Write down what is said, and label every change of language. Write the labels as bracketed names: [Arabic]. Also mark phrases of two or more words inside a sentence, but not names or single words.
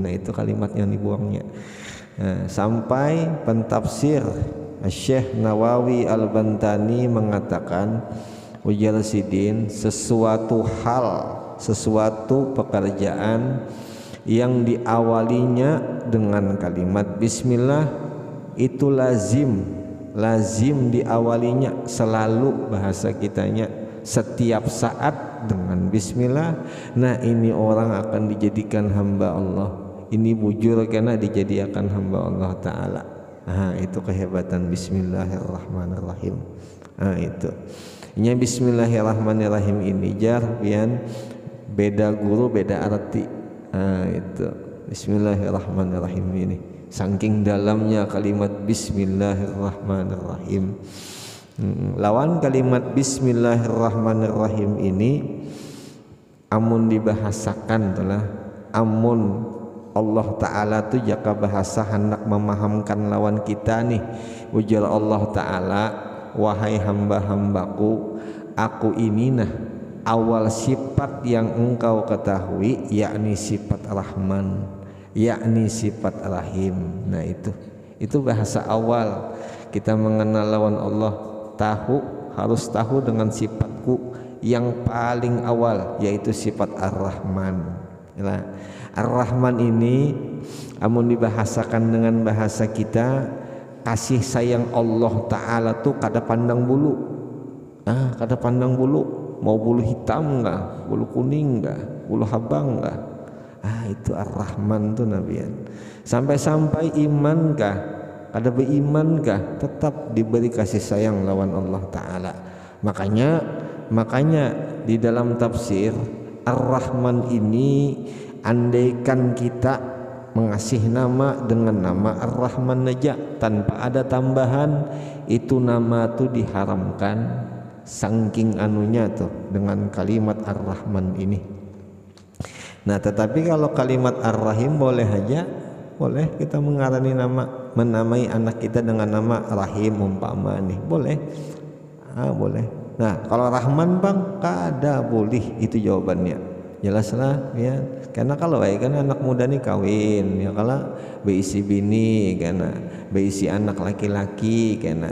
[Banjar] Nah itu kalimat yang dibuangnya. Nah, sampai pentafsir Syekh Nawawi Al-Bantani mengatakan ujar sidin sesuatu hal, sesuatu pekerjaan yang diawalinya dengan kalimat Bismillah itu lazim diawalinya selalu, bahasa kitanya setiap saat dengan Bismillah. [Indonesian] Nah ini orang akan dijadikan hamba Allah, [Banjar] ini bujur karena dijadikan hamba [Arabic] الله تعالى. [Indonesian] Nah itu kehebatan Bismillahirrahmanirrahim. [Banjar] Nah itu ini Bismillahirrahmanirrahim ini jar pian beda guru beda arti. [Indonesian] Nah itu Bismillahirrahmanirrahim ini saking dalamnya kalimat Bismillahirrahmanirrahim. [Banjar] Lawan kalimat Bismillahirrahmanirrahim ini amun dibahasakan telah amun [Arabic] الله تعالى [Banjar] tu jaka bahasa hendak memahamkan lawan kita nih ujar [Arabic] الله تعالى [Banjar] wahai hamba-hambaku aku ini nah awal sifat yang engkau ketahui yakni sifat Rahman, yakni sifat Rahim. [Indonesian] Nah itu bahasa awal kita mengenal lawan Allah, harus tahu dengan sifatku yang paling awal yaitu sifat Ar-Rahman. [Banjar] Nah, Ar-Rahman ini amun dibahasakan dengan bahasa kita kasih sayang [Arabic] الله تعالى [Banjar] tuh kada pandang bulu. Kada pandang bulu. Mau bulu hitam enggak, bulu kuning enggak, bulu habang enggak. Itu Ar-Rahman tuh Nabian. Sampai-sampai iman kah, kada beriman kah, tetap diberi kasih sayang lawan [Arabic] الله تعالى. [Indonesian] Makanya di dalam tafsir Ar-Rahman ini andaikan kita mengasih nama dengan nama Ar-Rahman saja tanpa ada tambahan, itu nama tuh diharamkan. Saking anunya tuh dengan kalimat Ar-Rahman ini. Nah tetapi kalau kalimat Ar-Rahim boleh aja, boleh kita menamai anak kita dengan nama Rahim umpama nih, boleh. Boleh. [Banjar] Nah kalau Rahman bang kada boleh, itu jawabannya. [Indonesian] Jelaslah ya. [Banjar] Karena kalau kan anak muda nih kawin ya, kalau beisi bini karena beisi anak laki-laki karena.